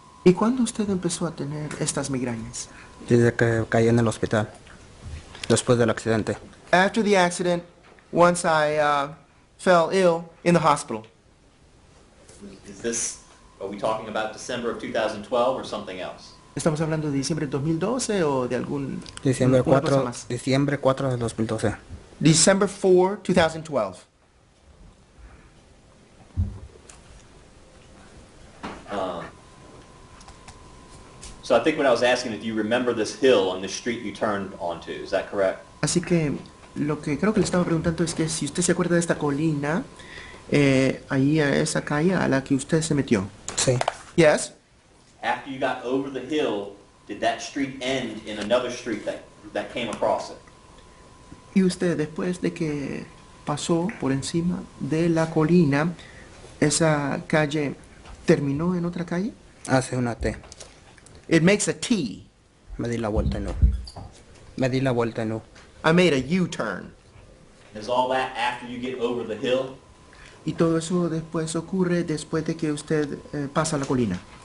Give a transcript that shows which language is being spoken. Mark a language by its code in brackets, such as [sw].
[es] ¿Y cuándo usted empezó a tener estas migrañas? Desde que caí en el hospital. Después del accidente. [en] After the accident, once I fell ill in the hospital. Is this, are we talking about December of 2012 or something else? [es] ¿Estamos hablando de diciembre del 2012 o de algún... Diciembre una cosa 4, más? diciembre 4 del 2012. [en] December 4, 2012. So I think when I was asking if you remember this hill on the street you turned onto, is that correct? [es] Así que lo que creo que le estaba preguntando es que si usted se acuerda de esta colina, ahí a esa calle a la que usted se metió. Sí. [en] Yes. After you got over the hill, did that street end in another street that came across it? [es] Y usted, después de que pasó por encima de la colina, esa calle terminó en otra calle. Hace una T. [en] It makes a T. [es] Me di la vuelta y no. Me di la vuelta y no. [en] I made a U-turn. Is all that after you get over the hill? [es] Y todo eso después ocurre después de que usted pasa la colina.